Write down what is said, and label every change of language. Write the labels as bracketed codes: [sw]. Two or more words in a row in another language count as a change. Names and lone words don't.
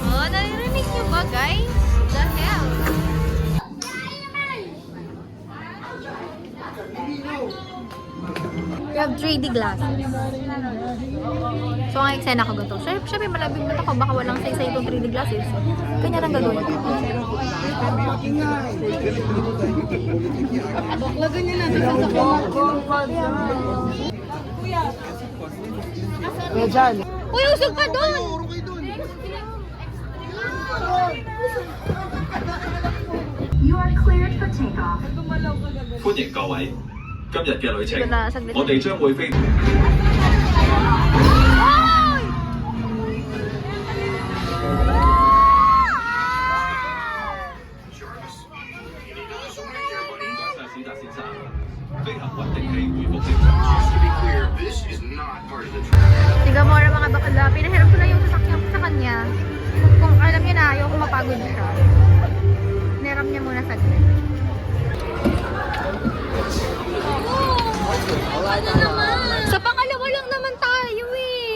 [tl] naririnig niyo ba, guys? [en] The hell? We have 3D glasses. So, [tl] ang eksena ko ganito. Siyempre, malabing mata ko. Baka walang saysay itong [en] 3D glasses. [tl] Kanya lang gagawin ko. Baklagan niya natin sa Kaya dyan. Uy, usog ka doon! [en] You are cleared for takeoff. [yue] 歡迎各位，今日嘅旅程 [tl] Ito na, saglit. [yue] 我哋將會飛。史達先生，飛行穩定器回復正常。 [tl] Tiga mo mga bakla. Pinahiram ko lang yung sasakyan ko sa kanya. Kung alam niya na, ayoko mapagod siya. Pinahiram niya muna saglit. Sa pangalawa lang naman tayo eh.